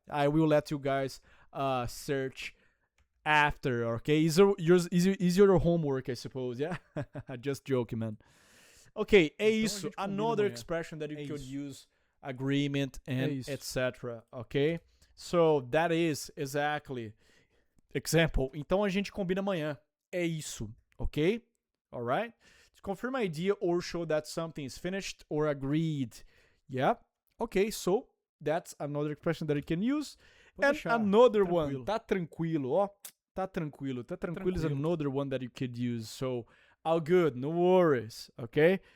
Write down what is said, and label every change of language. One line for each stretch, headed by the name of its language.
English: I will let you guys search after, okay? Is your homework, I suppose, yeah? Just joking, man. Okay,
Portuguese: é isso.
English: Another expression that you could use, agreement and etc, okay? So, that is exactly.
Portuguese: Example, então a gente combina amanhã. É isso,
English: okay? Alright? To confirm idea or show that something is finished or agreed. Yeah? Okay, so that's another expression that you can use. And another one,
Portuguese: tá tranquilo, ó. Tá tranquilo
English: is another one that you could use. So, all good, no worries, okay?